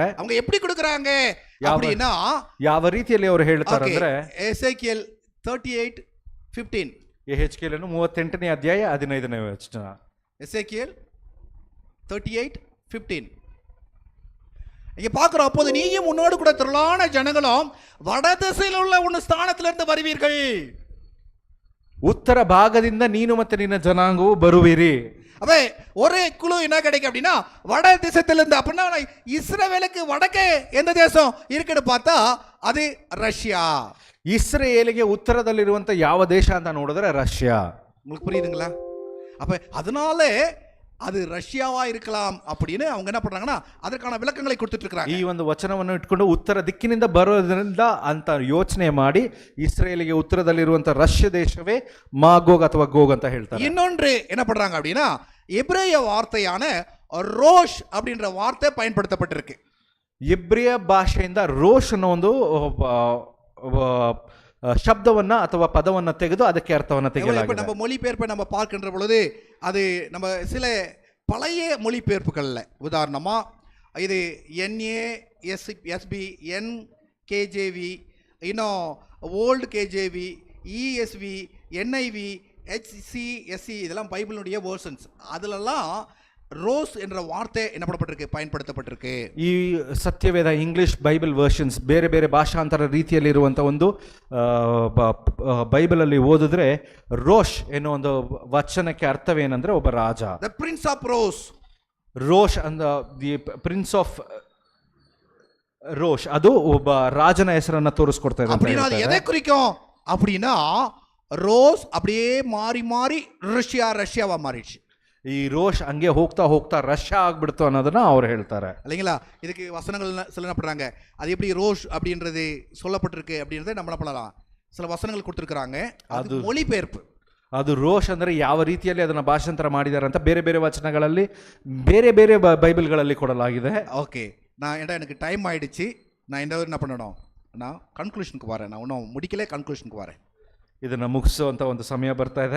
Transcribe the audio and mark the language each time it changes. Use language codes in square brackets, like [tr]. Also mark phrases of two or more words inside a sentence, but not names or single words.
[ta] அவங்க எப்படி கொடுக்குறாங்க அப்படின்னா, [kn] ಯಾವ ರೀತಿಯಲ್ಲಿ ಅವರು ಹೇಳ್ತಾರೆ ಅಂದ್ರೆ ಎಸೇಕಿಯೇಲ್ 38:15, ಯೆಹೆಜ್ಕೇಲನು 38ನೇ ಅಧ್ಯಾಯ 15ನೇ ವಚನ. [ta] எசேக்கியேல் 38:15 இங்க பார்க்கிறோம். அப்போது நீயும் உன்னோடு கூட திரளான ஜனங்களும் வடதிசையில் உள்ள உன் ஸ்தானத்திலிருந்து வருவீர்கள். [kn] ಉತ್ತರ ಭಾಗದಿಂದ ನೀನು ಮತ್ತೆ ನಿನ್ನ ಜನಾಂಗವು ಬರುವಿರಿ. [ta] அப்ப ஒரு குழு என்ன கிடைக்கும் அப்படின்னா வட தேசத்திலிருந்து. அப்படின்னா இஸ்ரவேலுக்கு வடக்கே எந்த தேசம் இருக்குன்னு பார்த்தா அது ரஷ்யா. [kn] ಇಸ್ರೇಲಿಗೆ ಉತ್ತರದಲ್ಲಿರುವಂತ ಯಾವ ದೇಶ ಅಂತ ನೋಡಿದ್ರೆ ರಷ್ಯಾ. [ta] உங்களுக்கு புரியுதுங்களா? அப்ப அதனால அது ரஷ்யாவா இருக்கலாம் அப்படின்னு அவங்க என்ன பண்றாங்கன்னா அதுக்கான விளக்கங்களை கொடுத்துட்டு இருக்காங்க. [kn] ಈ ಒಂದು ವಚನವನ್ನು ಇಟ್ಕೊಂಡು ಉತ್ತರ ದಿಕ್ಕಿನಿಂದ ಬರೋದ್ರಿಂದ ಅಂತ ಯೋಚನೆ ಮಾಡಿ ಇಸ್ರೇಲಿಗೆ ಉತ್ತರದಲ್ಲಿರುವಂತ ರಷ್ಯಾ ದೇಶವೇ ಮಾಗೋಗ್ ಅಥವಾ ಗೋಗ್ ಅಂತ ಹೇಳ್ತಾರೆ. [ta] இன்னொன்று என்ன பண்றாங்க அப்படின்னா எபிரேய வார்த்தையான ரோஷ் அப்படின்ற வார்த்தை பயன்படுத்தப்பட்டிருக்கு. [kn] ಇಬ್ರಿಯ ಭಾಷೆಯಿಂದ ರೋಷ್ ಅನ್ನೋ ಒಂದು ಶಬ್ದವನ್ನ ಅಥವಾ ಪದವನ್ನ ತೆಗೆದು ಅದಕ್ಕೆ ಅರ್ಥವನ್ನ ತೆಗೆಯಲಾಗಿದೆ. [ta] நம்ம மொழிபெயர்ப்பை நம்ம பார்க்கின்ற பொழுது அது நம்ம சில பழைய மொழிபெயர்ப்புகள்ல உதாரணமா இது NASB, NKJV, இன்னும் ஓல்டு KJV, ESV, NIV, HCSC இதெல்லாம் பைபிளுடைய வேர்ஷன்ஸ். அதுலலாம் ரோஸ் என்ற வார்த்தை என்ன பண்ணப்பட்டிருக்கு, பயன்படுத்தப்பட்டிருக்கு. [kn] ಈ ಸತ್ಯವೇದ [en] English Bible versions [kn] ಬೇರೆ ಬೇರೆ ಭಾಷಾಂತರ ರೀತಿಯಲ್ಲಿ ಇರುವಂತ ಒಂದು ಬೈಬಲ್ ಅಲ್ಲಿ ಓದಿದ್ರೆ ರೋಷ್ ಎನ್ನುವ ಒಂದು ವಚನಕ್ಕೆ ಅರ್ಥವೇನಂದ್ರೆ ಒಬ್ಬ ರಾಜ. [en] the Prince of Ros. [kn] ರೋಷ್ ಅಂದ [en] the Prince of Rosh, [kn] ಅದು ಒಬ್ಬ ರಾಜನ ಹೆಸರನ್ನ ತೋರಿಸ್ಕೊಡ್ತಾ ಇದೆ. [ta] அப்படினா அது எதை குறிக்கும் அப்படினா ரோஸ் அப்படியே மாறி மாறி ரஷ்யாவா மாறிடுச்சு. [kn] ಈ ರೋಷ್ ಹಂಗೆ ಹೋಗ್ತಾ ಹೋಗ್ತಾ ರಷ್ಯ ಆಗ್ಬಿಡ್ತು ಅನ್ನೋದನ್ನ ಅವ್ರು ಹೇಳ್ತಾರೆ. [ta] இல்லைங்களா? இதுக்கு வசனங்கள் சில என்ன பண்றாங்க, அது எப்படி ரோஷ் அப்படின்றது சொல்லப்பட்டிருக்கு அப்படின்றத நம்ம என்ன பண்ணலாம், சில வசனங்கள் கொடுத்துருக்குறாங்க. அது மொழிபெயர்ப்பு. [kn] ಅದು ರೋಷ್ ಅಂದರೆ ಯಾವ ರೀತಿಯಲ್ಲಿ ಅದನ್ನು ಭಾಷಾಂತರ ಮಾಡಿದ್ದಾರೆ ಅಂತ ಬೇರೆ ಬೇರೆ ವಚನಗಳಲ್ಲಿ ಬೇರೆ ಬೇರೆ ಬೈಬಲ್ಗಳಲ್ಲಿ ಕೊಡಲಾಗಿದೆ. [ta] ஓகே, எனக்கு டைம் ஆயிடுச்சு. நான் இந்த என்ன பண்ணணும், நான் கன்க்ளூஷனுக்கு வரேன். நான் இன்னும் முடிக்கல, கன்க்ளூஷனுக்கு வரேன். [kn] ಇದನ್ನು ಮುಗಿಸುವಂಥ ಒಂದು ಸಮಯ ಬರ್ತಾ ಇದೆ.